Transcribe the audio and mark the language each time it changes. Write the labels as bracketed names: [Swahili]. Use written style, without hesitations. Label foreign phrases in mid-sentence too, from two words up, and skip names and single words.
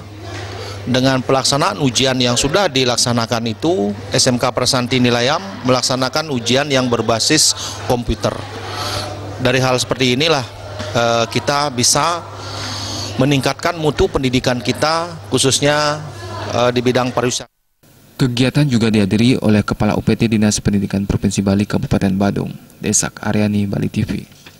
[Indonesian] Dengan pelaksanaan ujian yang sudah dilaksanakan itu, SMK Prasanti Nilayam melaksanakan ujian yang berbasis komputer. Dari hal seperti inilah kita bisa meningkatkan mutu pendidikan kita, khususnya di bidang pariwisata. Kegiatan juga dihadiri oleh Kepala UPT Dinas Pendidikan Provinsi Bali Kabupaten Badung, Desak Aryani, Bali TV.